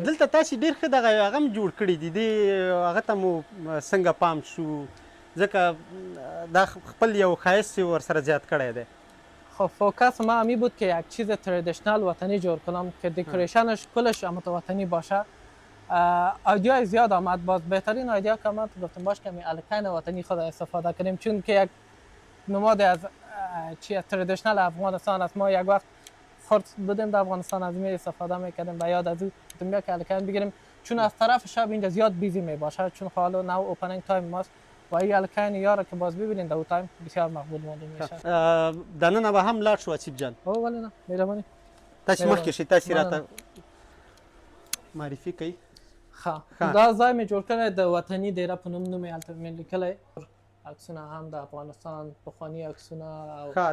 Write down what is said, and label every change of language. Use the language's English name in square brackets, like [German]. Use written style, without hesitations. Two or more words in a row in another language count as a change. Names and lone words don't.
[Pashto] دلته تاسې ډېر ښه دغه هغه هم جوړ کړي دي هغه ته مو څنګه پام شو ځکه دا خپل یو ښایست ورسره زیاد کړی دی. [Persian] خب فوکس ما همی بود که یک چیز تردیشنال وطنی جور کنم که دکوریشنش کلش وطنی باشه. ایدیای زیاد آمد باز بهترین ایدیا که آمد گفتم باش که می الکین وطنی خود استفاده کنیم چون که یک نماد از چی تردیشنال افغانستان است. ما یک وقت خرد بودیم در افغانستان از می استفاده میکردیم و یاد از او گفتم که الکین بگیریم چون از طرف شب اینجا زیاد بیزی می باشه چون حالا [English] new opening time [Persian] ماست و این الکین یاره که باز ببینید در او تایم بسیار مقبول معلوم میشه. [Pashto] دننه به هم لاړ شو آصف جان. او ولی نه مهرباني. تاسې مخکې شئ تاسې راته معرفي کوئ. دا ځای مې جوړ کړی د وطني دیره په نوم نوم یې هلته مې لیکلی عکسونه هم د افغانستان پخواني عکسونه او